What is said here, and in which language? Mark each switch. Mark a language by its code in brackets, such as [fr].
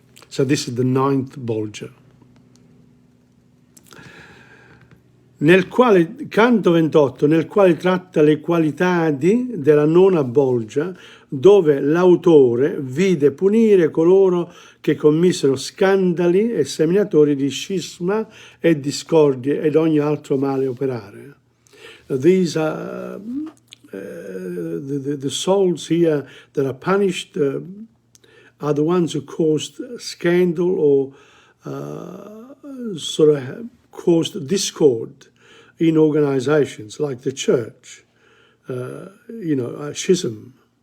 [en] So this is the ninth bolgia. [it] Canto 28, nel quale tratta le qualità della nona bolgia, dove l'autore vide punire coloro che commisero scandali e seminatori di scisma e discordie ed ogni altro male operare. [en] These are the souls here that are punished are the ones who caused scandal or sort of caused discord in organizations like the church, schism.